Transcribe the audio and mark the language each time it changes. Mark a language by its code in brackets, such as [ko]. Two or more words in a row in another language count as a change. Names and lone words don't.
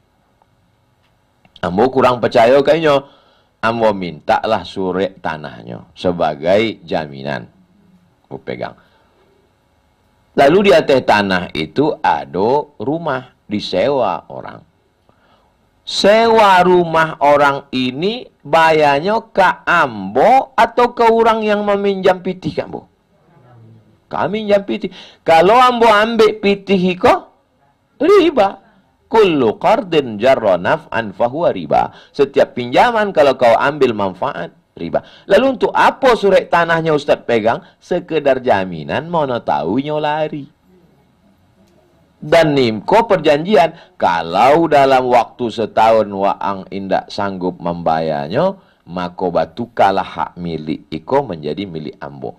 [min] Ambo kurang percaya kayaknya, ambo mintalah surat tanahnya sebagai jaminan. Ambo pegang. [id] Lalu di atas tanah itu ada rumah disewa orang. Sewa rumah orang ini bayarnya ke ambo atau ke orang yang meminjam pitih ambo? Kami minjam pitih. [min] Kalau ambo ambil pitih kok riba. [ar] كل قرض جر نفعا فهو ربا. [id] Setiap pinjaman kalau kau ambil manfaat riba. Lalu untuk apa surat tanahnya Ustaz pegang? Sekedar jaminan, mana tahunya lari. [min] Dan nimko perjanjian, kalau dalam waktu setahun waang indak sanggup membayarnya, maka batukalah hak milik iko menjadi milik ambo.